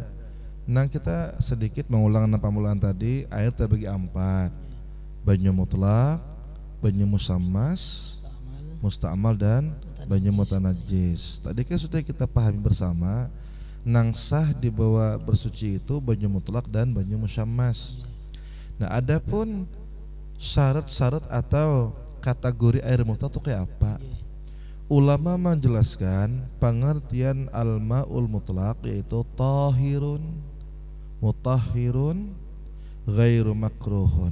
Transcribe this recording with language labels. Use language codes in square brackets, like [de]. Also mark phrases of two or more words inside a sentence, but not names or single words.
[id] Nah kita sedikit mengulang pamulaan tadi. Air terbagi 4. [bjn] Banyu mutlak, banyu musammas, musta'mal dan banyu mutanajis. [id] Tadi kan sudah kita pahami bersama. [bjn] Nang sah dibawa bersuci itu banyu mutlak dan banyu musammas. [id] Nah adapun syarat-syarat atau kategori air mutlak itu kayak apa? Ulama menjelaskan pengertian [ar] الماء المطلق [id] yaitu [ar] طاهر مطهر غير مكروه.